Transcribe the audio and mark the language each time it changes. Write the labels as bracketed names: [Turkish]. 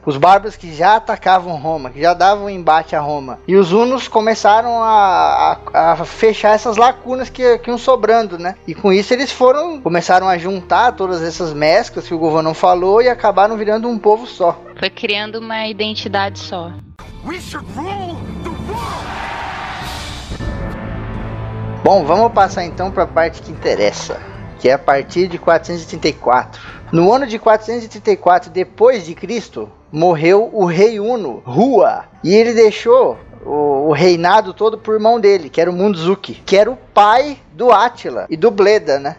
[Portuguese] Os bárbaros que já atacavam Roma, que já davam embate a Roma. E os Hunos começaram a fechar essas lacunas que iam sobrando, né? E com isso eles começaram a juntar todas essas mesclas que o governo não falou e acabaram virando um povo só. Foi criando uma identidade só. [English] We should rule the world! [Portuguese] Bom, vamos passar então para a parte que interessa, que é a partir de 434. No ano de 434 d.C., morreu o rei Huno, Rua, e ele deixou o reinado todo pro irmão dele, que era o Mundzuki, que era o pai do Átila e do Bleda, né?